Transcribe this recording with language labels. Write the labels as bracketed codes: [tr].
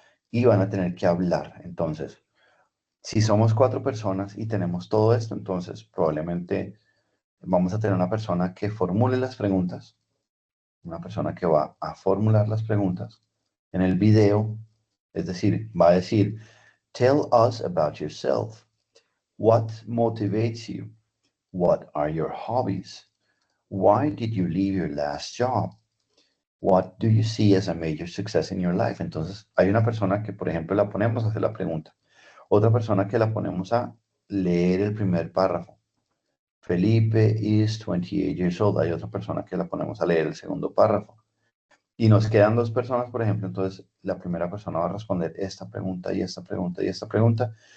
[es] Y van a tener que hablar. Entonces, si somos 4 personas y tenemos todo esto, entonces probablemente vamos a tener una persona que formule las preguntas, una persona que va a formular las preguntas en el video, es decir, va a decir, [en] tell us about yourself. What motivates you? What are your hobbies? Why did you leave your last job? What do you see as a major success in your life? [es] Entonces, hay una persona que, por ejemplo, la ponemos a hacer la pregunta. Otra persona que la ponemos a leer el primer párrafo. [en] Felipe is 28 years old. [es] Hay otra persona que la ponemos a leer el segundo párrafo. Y nos quedan 2 personas, por ejemplo. Entonces, la primera persona va a responder esta pregunta y esta pregunta y esta pregunta.